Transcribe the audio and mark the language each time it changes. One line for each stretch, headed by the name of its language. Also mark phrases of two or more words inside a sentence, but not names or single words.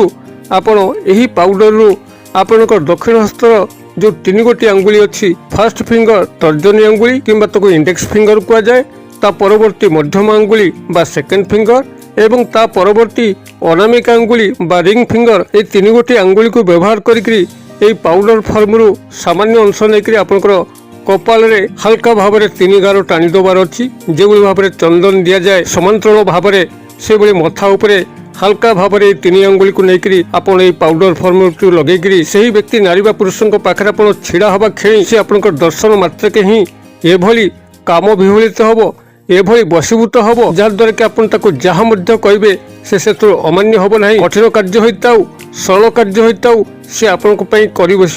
Odia: ଆପଣ ଏହି ପାଉଡରରୁ ଆପଣଙ୍କ ଦକ୍ଷିଣ ହସ୍ତର ଯେଉଁ 3 ଗୋଟି ଆଙ୍ଗୁଳି ଅଛି
English: first finger
Odia: ତର୍ଜନୀ ଆଙ୍ଗୁଳି କିମ୍ବା ତାକୁ
English: index finger
Odia: କୁହାଯାଏ, ତା ପରବର୍ତ୍ତୀ ମଧ୍ୟମ ଆଙ୍ଗୁଳି ବା
English: second finger
Odia: ଏବଂ ତା ପରବର୍ତ୍ତୀ ଅନାମିକା ଆଙ୍ଗୁଳି ବା
English: ring finger
Odia: এই 3 ଗୋଟି ଆଙ୍ଗୁଳିକୁ ବ୍ୟବହାର କରିକି এই
English: powder form
Odia: ସାମାନ୍ୟ ଅଂଶ ନେଇକରି ଆପଣଙ୍କର କପାଳରେ ହାଲକା ଭାବରେ 3 ଗାର ଟାଣି ଦେବାର ଅଛି। ଯେଭଳି ଭାବରେ ଚନ୍ଦନ ଦିଆଯାଏ ସମାନ୍ତରାଳ ଭାବରେ ସେଭଳି ମଥା ଉପରେ ହାଲକା ଭାବେ 3 আঙ্গুলিକୁ ନେଇକରି ଆପଣ এই
English: powder form
Odia: ଲଗେଇକରି ସେହି ବ୍ୟକ୍ତି ନାରୀ ବା ପୁରୁଷଙ୍କ ପାଖରେ ଆପଣ ଛିଡ଼ା ହେବା କ୍ଷଣି ସେ ଆପଣଙ୍କର ଦର୍ଶନ ମାତ୍ରକେ ହିଁ ଏଭଳି କାମ ବିହଳିତ ହେବ, ଏଭଳି ବଶୀଭୂତ ହେବ ଯାହାଦ୍ୱାରା କି ଆପଣ ତାକୁ ଯାହା ମଧ୍ୟ କହିବେ ସେ ସେଥିରୁ ଅମାନ୍ୟ ହେବ ନାହିଁ। କଠିନ କାର୍ଯ୍ୟ ହୋଇଥାଉ ସରଳ କାର୍ଯ୍ୟ ହୋଇଥାଉ ସେ ଆପଣଙ୍କ ପାଇଁ କରି ବସିବ।